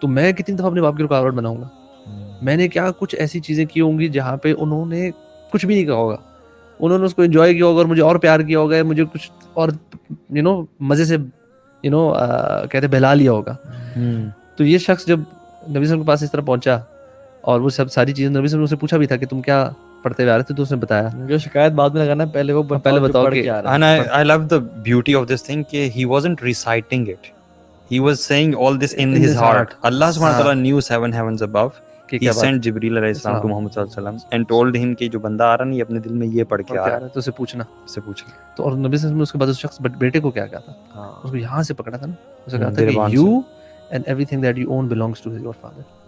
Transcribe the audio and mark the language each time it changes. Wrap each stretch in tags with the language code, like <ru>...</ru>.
<ur>تو میں کتنی دفعہ اپنے باپ کی رکاوٹ بناؤں گا, میں نے کیا کچھ ایسی چیزیں کی ہوں گی جہاں پہ انہوں نے کچھ بھی نہیں کہا ہوگا, انہوں نے اس کو انجوائے کیا ہوگا اور مجھے اور پیار کیا ہوگا, مجھے کچھ اور مزے سے کہتے بہلا لیا ہوگا. تو یہ شخص جب نبی صلی اللہ علیہ وسلم کے پاس اس طرح پہنچا اور وہ سب ساری چیزیں نبی صلی اللہ علیہ وسلم سے پوچھا بھی تھا کہ تم کیا پڑھتے ہوئے آ رہے تھے, تو اس نے بتایا جو شکایت بعد میں لگانا پہلے وہ بتاؤ کہ</ur> <en>and I love the beauty of this thing کہ he wasn't reciting it, he was saying all this in his heart. Allah subhanahu wa ta'ala knew 7 heavens above. He sent Jibreel علیہ السلام to Muhammad صلی اللہ علیہ وسلم and told him</en> <ur>کہ جو بندہ آ رہا نہیں اپنے دل میں یہ پڑھ کے آ رہا ہے, تو اسے پوچھنا. تو اور نبی صلی اللہ علیہ وسلم نے اس کے بعد اس شخص بیٹے کو کیا کہا تھا, اس کو یہاں سے پکڑا تھا نا, اسے کہا تھا کہ</ur> <en>you and everything that you own belongs to your father.</en>